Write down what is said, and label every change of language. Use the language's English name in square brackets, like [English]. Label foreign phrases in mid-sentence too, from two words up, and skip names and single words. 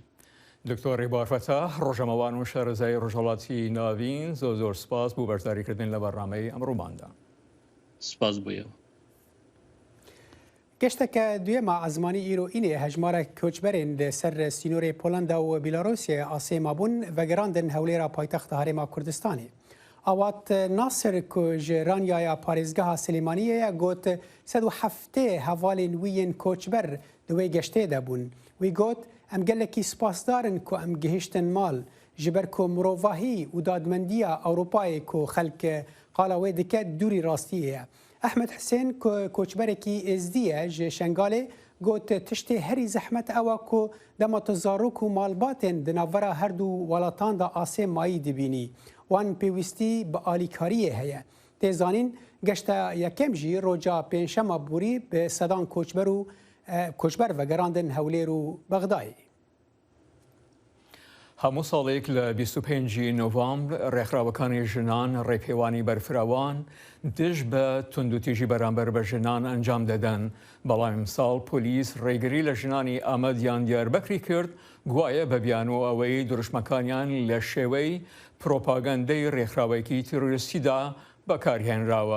[Central Kurdish] دکتۆر ڕێبارفەتە ڕۆژەمەوان و شارەزای ڕۆژهەڵاتی ناوین زۆر سپاس بۆ بەشداریکردن لە بەڕامەی ئەمڕۆماندا. سپاس بۆیەوە. [Kurdish] گەشتەکە دوێمە ئازمانی ئیرۆ ئینێ هەژمارە کۆچبەرێن لەسەر سینۆرێ پۆلەندا و بیلاڕۆسیە ئاسێما بوون ڤەگەڕاندن هەولێرا پایتەختە هەرێما کوردستانی. ئاوات ناسر کو ji ranyaya parêzgeha Silêmaniyê got 107 hevalên wî yên koçber di wê geştê de bûn. Wî got em gelekî spasdarin ku em gihîştin mal ji ber ku mirovahî û dadmendiya Ewropayê ku xelk qala wê dike dûrî rastiyê ye. Ehmed Hüseyn koçberekî êzdî ye ji Şengalê got tiştê herî zehmet ew e ku dema tu zarok û malbatên di navbera her du welatan da asê mayî dibînî. Wan pêwîstî bi alîkariyê heye. Tê zanîn geşta yekem jî roja pênşema borî bi sedan koçber vegerandin Hewlêr û Bexdayê. [Central Kurdish] هەموو ساڵێک لە 25 نۆڤامبر ڕێکخراوەکانی ژنان ڕێپێوانی بەرفراوان دژ بە توندوتیژی بەرامبەر بە ژنان ئەنجام دەدەن. بەڵام ئەمساڵ پۆلیس ڕێگری لە ژنانی ئامەدیان دیاربەکری کرد گوایە بە بیان و ئەوەی دروشمەکانیان لە شێوەی پرۆپاگەندەی ڕێکخراوێکی تیرۆریستیدا بەکارهێنراوە.